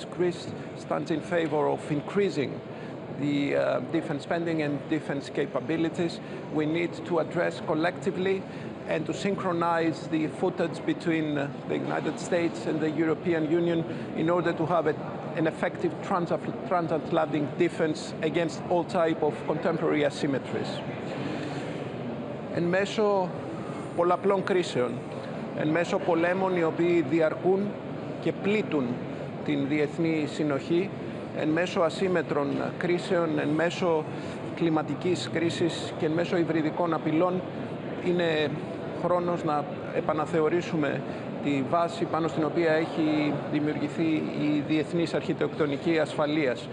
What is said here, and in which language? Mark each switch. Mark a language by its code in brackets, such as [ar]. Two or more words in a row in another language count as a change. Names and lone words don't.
[en] Greece stands in favor of increasing the defense spending and defense capabilities. We need to address collectively and to synchronize the footage between the United States and the European Union in order to have an effective transatlantic defense against all type of contemporary asymmetries. [el] Εν μέσω πολλαπλών κρίσεων, εν μέσω πολέμων οι οποίοι διαρκούν και πλήττουν την διεθνή συνοχή, εν μέσω ασύμετρων κρίσεων, εν μέσω κλιματικής κρίσης και εν μέσω υβριδικών απειλών, είναι χρόνος να επαναθεωρήσουμε τη βάση πάνω στην οποία έχει δημιουργηθεί η διεθνής αρχιτεκτονική ασφαλείας.